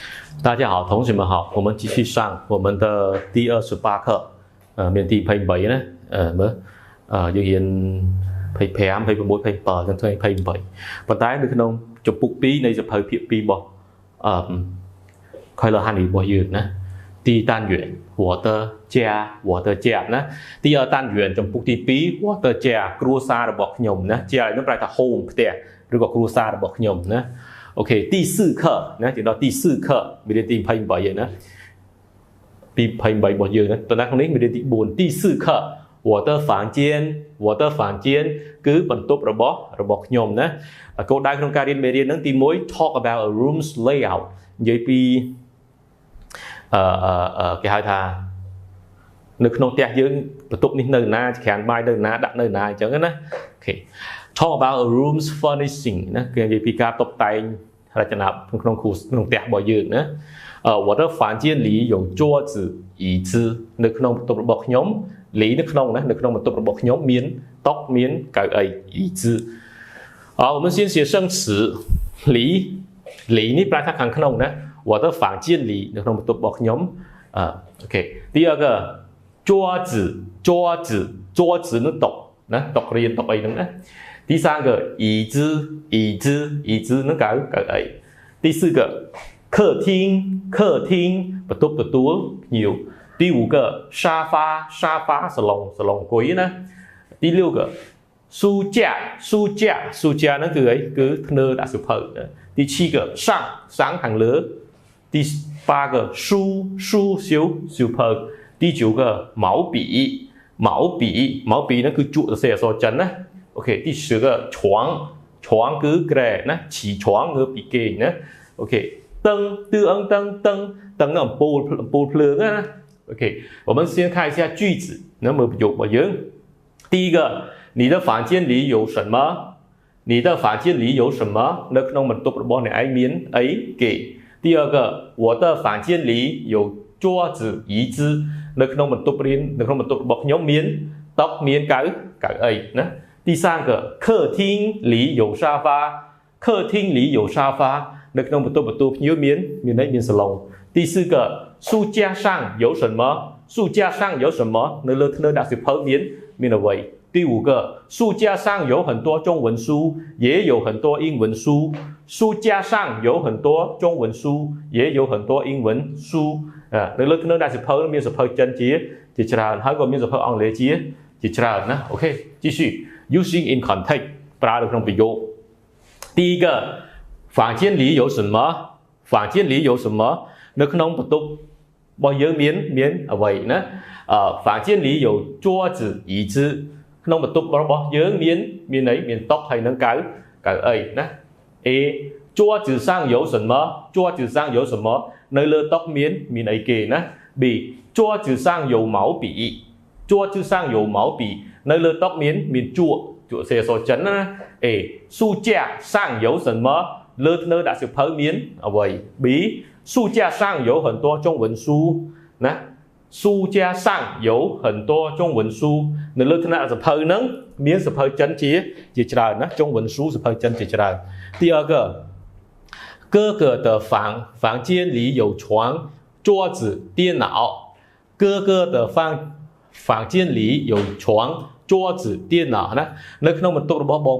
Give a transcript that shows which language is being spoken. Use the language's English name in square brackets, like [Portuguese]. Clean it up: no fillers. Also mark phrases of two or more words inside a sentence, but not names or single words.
[Chinese] 大家好，同学们好，我们继续上我们的第28课，面第27呢， [Khmer] យើងរៀន25 26 27ចន្ទ28ប៉ុន្តែនៅក្នុងចំពុក2នៃសភៅភាគ2របស់ [Chinese] 快乐汉语របស់យើងណា第一单元我的家ណា第二单元 [Khmer] ចំពុកទី 2 [Chinese] 我的 [Khmer] 家គ្រួសាររបស់ខ្ញុំណាជានោះប្រែថា home ផ្ទះឬក៏គ្រួសាររបស់ខ្ញុំណា OK [Chinese] 第4课 [Khmer] ណា [Chinese] 进到第4课 [Khmer] មេរៀនទី28យើងណាទី28របស់យើងណាតើខាងនេះមេរៀនទី4 [Chinese] 第4课我的房间 [Khmer] គឺបន្ទប់របស់ខ្ញុំណាគោលដៅក្នុងការរៀនមេរៀនហ្នឹងទី1 [English] talk about a room's layout [Khmer] និយាយពី គេហៅថានៅក្នុងផ្ទះយើងបន្ទប់នេះនៅណាក្រានបាយនៅណាដាក់នៅណាអញ្ចឹងណាអូខេ [English] talk about a room's furnishing [Khmer] ណាគឺនិយាយពីការតុបតែងរចនាក្នុងផ្ទះរបស់យើងណា [Chinese] 我的房间里有桌子椅子 [Khmer] នៅក្នុងបន្ទប់របស់ខ្ញុំលីនៅក្នុងណានៅក្នុងបន្ទប់របស់ខ្ញុំមានតុមានកៅអី [Chinese] 椅子好我们先写生词里 [Khmer] នេះប្រែថាខាងក្នុងណា [Chinese] 我的房间里 [Khmer] នៅក្នុងបន្ទប់របស់ខ្ញុំអូខេ [Chinese] 第二个桌 [Khmer] 子នឹងតុណាតុរៀនតុអីហ្នឹងណា [Chinese] 第三个椅子 [Khmer] នឹង កៅអី [Chinese] 第四个客厅 [Khmer] បន្ទប់ទទួលភ្ញៀវ [Chinese] 第五个沙发 [Khmer] សាឡុងអង្គុយណា [Chinese] 第六个书架 [Khmer] ហ្នឹងគឺអីគឺធ្នើដាក់សៀវភៅ [Chinese] 第七个上 [Khmer] ខាងលើ [Chinese] 第8个书 [Khmer] សៀវភៅ [Chinese] 第9个毛笔 [Khmer] ហ្នឹងគឺជក់សរសេរអក្សរចិនណាអូខេ [Chinese] 第10个床 [Khmer] គឺក្រែណា [Chinese] 起床 [Khmer] ងើបពីគេងណាអូខេ灯នៅអំពូលភ្លើងណាអូខេ [Chinese] 我们先看一下句子那么 [Khmer] ប្រយោគរបស់យើង [Chinese] 第一个你的房间里有什么 [Khmer] នៅក្នុងបន្ទប់របស់អ្នកឯងមានអីគេ [Chinese] 第二个我的房间里有桌子椅子 [Khmer] នៅក្នុងបន្ទប់របស់ខ្ញុំមានតុមានកៅអីណា [Chinese] 第三个客厅里有沙发 [Khmer] នៅក្នុងបន្ទប់ភ្ញៀវមានសាឡុង [Chinese] 第四个书架上有什么 [Khmer] នៅលើធ្នើដាក់សៀវភៅមានអ្វី [Chinese] 第五个书架上有很多中文书也有很多英文书 [Khmer] 书架上有很多中文书也有很多英文书នៅលើធ្នើដាក់សៀវភៅមានសៀវភៅចិនជាច្រើនហើយក៏មានសៀវភៅអង់គ្លេសជាច្រើនណាអូខេ继续 [English] using in context [Khmer] ប្រើនៅក្នុងប្រយោគ [Chinese] 第一个房间里有什么 [Khmer] នៅក្នុងបន្ទប់របស់យើងមានអ្វីណា [Chinese] 房间里有桌子椅子 [Khmer] ក្នុងបន្ទប់របស់យើងមានអីមានតុហើយនឹងកៅអីណា A [Chinese] 桌子上有什么 [Khmer] នៅលើតុមានអីគេណា B [Chinese] 桌子上有毛笔 [Khmer] នៅលើតុមានជក់សេអក្សរចិនណា A 书 [Chinese] 架上有什么 [Khmer] លើធ្នើដាក់សៀវភៅមានអ្វី B [Chinese] 书架上有很多中文书 [Khmer] ណា [Chinese] 书架上有很多中文书 [Khmer] នៅលើធ្នើសៀវភៅហ្នឹងមានសៀវភៅចិនជាច្រើនណា [Chinese] 中文书 [Khmer] សៀវភៅចិន [Chinese] ជាច្រើន第二个哥哥的房间里有床桌子电脑哥哥的房间里有床桌子电脑 [Khmer] ណានៅក្នុងបន្ទប់របស់បង